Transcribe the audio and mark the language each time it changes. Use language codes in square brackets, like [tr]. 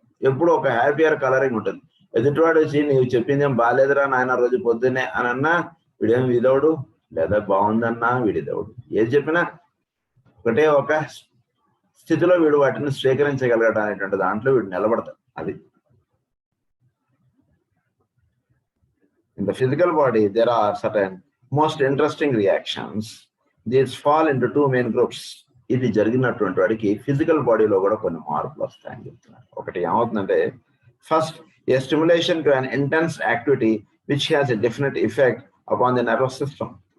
[te] ఎప్పుడు ఒక happier colouring ఉంటుంది. ఎదుటివాడు వచ్చి నీవు చెప్పింది ఏం బాగాలేదురా నాయన రోజు పొద్దున్నే అని అన్నా వీడేం విదవుడు, లేదా బాగుందన్నా వీడిదవుడు. ఏది చెప్పినా ఒకటే ఒక స్థితిలో వీడు వాటిని స్వీకరించగలగడం అనేటువంటి దాంట్లో వీడు నిలబడతాడు. [en] అది in the physical body there are certain most interesting reactions. These fall into two main groups. [te] ఇది జరిగినటువంటి వాడికి ఫిజికల్ బాడీలో కూడా కొన్ని మార్పులు వస్తాయని చెప్తున్నారు. ఒకటి ఏమవుతుందంటే, [en] First a stimulation to an intense activity which has a definite effect upon the nervous system.